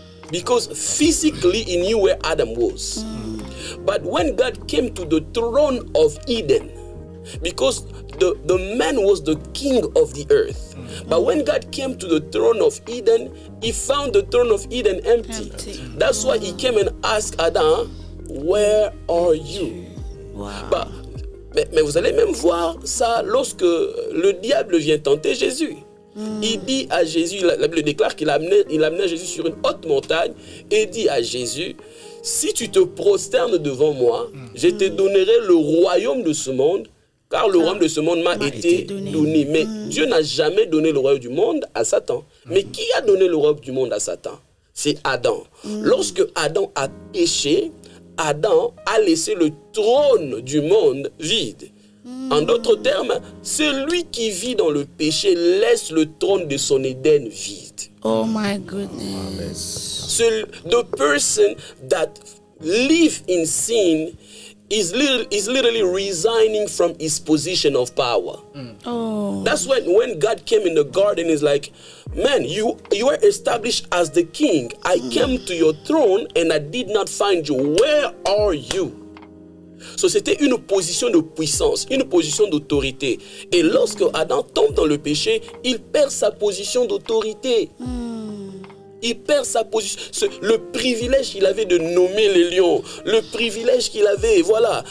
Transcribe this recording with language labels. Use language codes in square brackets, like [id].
[en] Because physically he knew where Adam was. But when God came to the throne of Eden, because the man was the king of the earth. But when God came to the throne of Eden, he found the throne of Eden empty. That's why he came and asked Adam, where are you? Wow. [fr] Mais vous allez même voir ça lorsque le diable vient tenter Jésus. Il dit à Jésus, la Bible déclare qu'il amenait Jésus sur une haute montagne et dit à Jésus, si tu te prosternes devant moi, je te donnerai le royaume de ce monde, car le royaume de ce monde m'a été donné. Mais Dieu n'a jamais donné le royaume du monde à Satan. Mais qui a donné le royaume du monde à Satan? C'est Adam. Lorsque Adam a péché, Adam a laissé le trône du monde vide. En d'autres termes, celui qui vit dans le péché laisse le trône de son Éden vide. [en] Oh my goodness. The person that lives in sin is literally resigning from his position of power. Oh. That's when God came in the garden, is like, man, you are established as the king. I came to your throne and I did not find you. Where are you? [fr] So, c'était une position de puissance, une position d'autorité. Et lorsque Adam tombe dans le péché, il perd sa position d'autorité. Il perd sa position, le privilège qu'il avait de nommer les lions, le privilège qu'il avait, voilà.